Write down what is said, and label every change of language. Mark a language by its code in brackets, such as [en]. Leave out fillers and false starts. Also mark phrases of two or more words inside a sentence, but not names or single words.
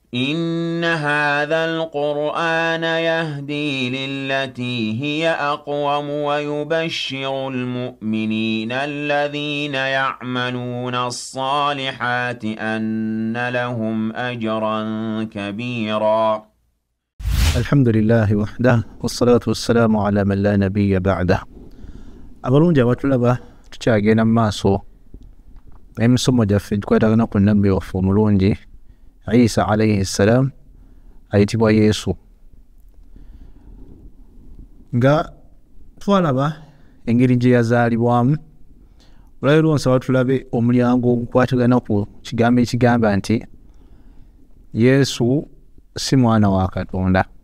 [ar] إن هذا القرآن يهدي للتي هي أقوم ويبشر المؤمنين الذين يعملون الصالحات أن لهم أجرا كبيرا. الحمد لله وحده والصلاة والسلام على من لا نبي بعده. [lg] abalungi abatulaba tukyagenda mu maaso n'emisomo gyaffe tukwatagana ku nabbi waffe omulungi Isa [ar] عليه السلام [lg] ayitibwa Yesu. Nga twalaba engeri gye yazaalibwamu, olwaleero nsaba tulabe omulyango ogukwatagana ku kigambo ekigamba nti Yesu si mwana wa Katonda.